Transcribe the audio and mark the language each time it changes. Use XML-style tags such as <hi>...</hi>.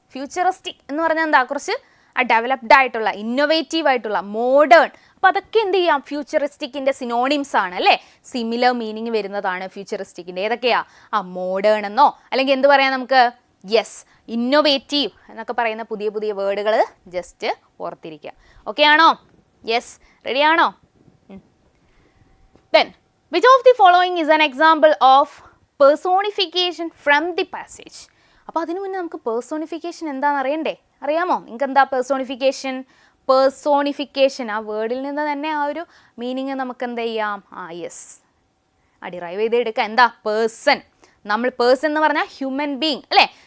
<ml>Futuristic എന്ന് പറഞ്ഞാൽ എന്താ? കുറച്ച് ഡെവലപ്ഡ് ആയിട്ടുള്ള, ഇന്നോവേറ്റീവ് ആയിട്ടുള്ള, മോഡേൺ. അപ്പോൾ അതൊക്കെ എന്ത് ചെയ്യാം? ഫ്യൂച്ചറിസ്റ്റിക്കിൻ്റെ സിനോണിംസ് ആണ് അല്ലേ. സിമിലർ മീനിങ് വരുന്നതാണ് ഫ്യൂച്ചറിസ്റ്റിക്കിൻ്റെ. ഏതൊക്കെയാ? മോഡേൺ എന്നോ അല്ലെങ്കിൽ എന്ത് പറയാം നമുക്ക്? യെസ്, ഇന്നോവേറ്റീവ് എന്നൊക്കെ പറയുന്ന പുതിയ പുതിയ വേർഡുകൾ ജസ്റ്റ് ഓർത്തിരിക്കുക. ഓക്കെ ആണോ? യെസ്, റെഡി ആണോ?</ml> <en>Then, which of the following is an example of personification from the passage?</en> <ml>അപ്പോൾ അതിനു മുന്നേ നമുക്ക് പേഴ്സോണിഫിക്കേഷൻ എന്താണെന്ന് അറിയണ്ടേ? അറിയാമോ നിങ്ങൾക്ക് എന്താ പേഴ്സോണിഫിക്കേഷൻ? പേഴ്സോണിഫിക്കേഷൻ ആ വേർഡിൽ നിന്ന് തന്നെ ആ ഒരു മീനിങ് നമുക്ക് എന്ത് ചെയ്യാം? യെസ്, ഡിറൈവ് ചെയ്തെടുക്കുക. എന്താ? പേഴ്സൺ. നമ്മൾ പേഴ്സൺ എന്ന് പറഞ്ഞാൽ ഹ്യൂമൻ ബീങ് അല്ലേ.</ml>